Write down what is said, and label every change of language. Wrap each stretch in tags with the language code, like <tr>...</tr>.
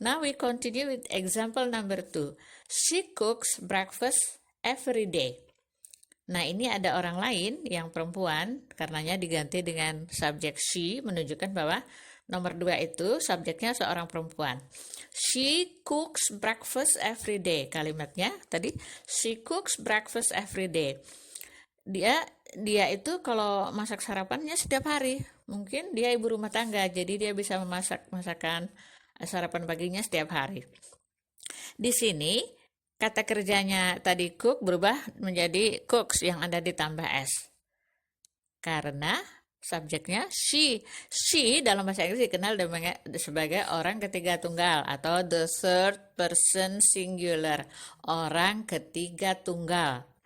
<en>Now we continue with example number 2. She cooks breakfast every day.</en> <id>Nah, ini ada orang lain yang perempuan, karenanya diganti dengan subjek she, menunjukkan bahwa nomor 2 itu subjeknya seorang perempuan.</id> <en>She cooks breakfast every day.</en> <id>Kalimatnya tadi,</id> <en>she cooks breakfast every day.</en> <id>Dia itu kalau masak sarapannya setiap hari. Mungkin dia ibu rumah tangga, jadi dia bisa memasak masakan sarapan paginya setiap hari. Di sini kata kerjanya tadi cook berubah menjadi cooks yang ada ditambah s. Karena subjeknya she. She dalam bahasa Inggris dikenal sebagai orang ketiga tunggal atau</id> <en>the third person singular,</en> <id>orang ketiga tunggal.</id>